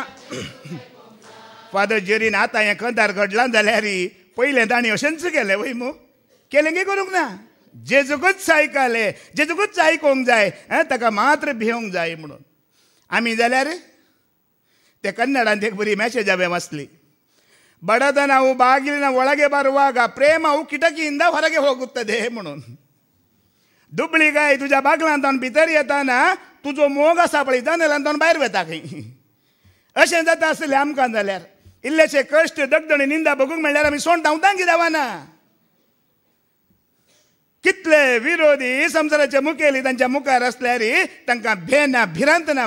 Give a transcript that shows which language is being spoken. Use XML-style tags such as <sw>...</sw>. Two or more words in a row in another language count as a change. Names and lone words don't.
<kok>फादर जेरीन आतां हें कंदार घडलां जाल्यार पयलें ताणें अशेंच केलें वय मू. केलें गे करूंक ना. जेजूकच आयकलें, जेजूकच आयकोंक जाय, ताका मात्र भियोंक जाय म्हणून. आमी जाल्यार ते कन्नडांत एक बरी मेसेज वाचली.</kok> <kn>ಬಡದ ನಾವು ಬಾಗಿಲಿನ ಒಳಗೆ ಬರುವಾಗ ಪ್ರೇಮವು ಕಿಟಕಿಯಿಂದ ಹೊರಗೆ ಹೋಗುತ್ತದೆ म्हणून.</kn> <kok>दुबळीगाय तुज्या बागलांत भितर येताना तुजो मोग आसा पळय जाल्यार भायर वेता खंय. अशें जाता आसलें आमकां जाल्यार. इल्लेशे कश्ट दगदणी निंदा बगूंक मेळ्ळ्यार आमी सोंड धांवतांक दावाना. कितले विरोधी संसाराचे मुखेली तांच्या मुखार आसल्यार तांकां भेना भिरांत ना.</kok>